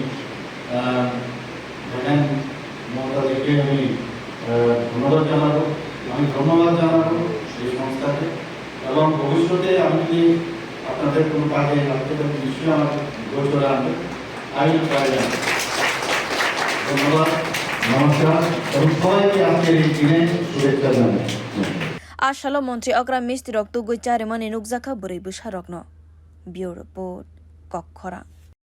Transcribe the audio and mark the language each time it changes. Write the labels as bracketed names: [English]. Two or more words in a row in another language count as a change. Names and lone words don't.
[Bangla] দেখেন মমতাদিকে আমি ধন্যবাদ জানাবো সেই সংস্থাকে এবং ভবিষ্যতে আমি যদি আপনাদের কোনো কাজে লাগতে পারি নিশ্চয়ই আমার গোচরে আনবে আমি ধন্যবাদ নমস্কার এবং সবাইকে আজকের এই দিনে শুভেচ্ছা জানাই [Kok Borok] Ashalo Montri Okra Misti Rok tu gucari mani nukjaka buri busha rokno. Biur report Kokhora.